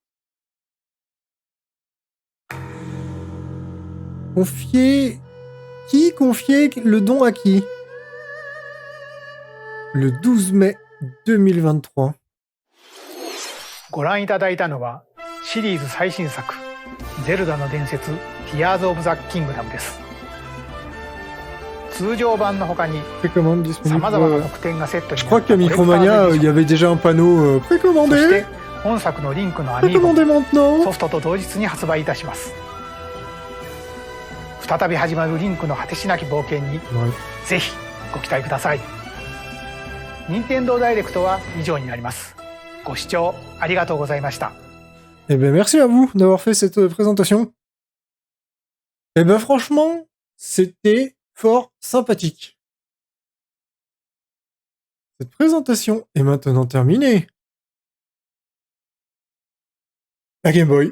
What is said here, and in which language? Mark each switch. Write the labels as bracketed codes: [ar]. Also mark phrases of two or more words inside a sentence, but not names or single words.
[fr] Confier... Qui confier le don à qui? Le 12 mai 2023. [ja] ご覧いただいたのはシリーズ最新作ゼルダの伝説ティアーズ・オブ・ザ・キングダムです。通常版の他に [fr] Précommande disponible. [ja] 様々な特典がセットに [fr] Je [ja] な [fr] crois [ja] った [fr] qu'à Micromania, il y avait déjà un panneau [ja] そし [fr] précommandé. [ja] て本作のリンクのアミーボ [fr] Précommandé maintenant. [ja] ソフトと同日に発売いたします。再び始まるリンクの果てしなき冒険に、ぜひご期待ください。任天堂ダイレクトは以上になります。ご視聴ありがとうございました。 [fr] Eh ben, merci à vous d'avoir fait cette présentation. Eh ben, franchement, c'était fort sympathique. Cette présentation est maintenant terminée. La Game Boy.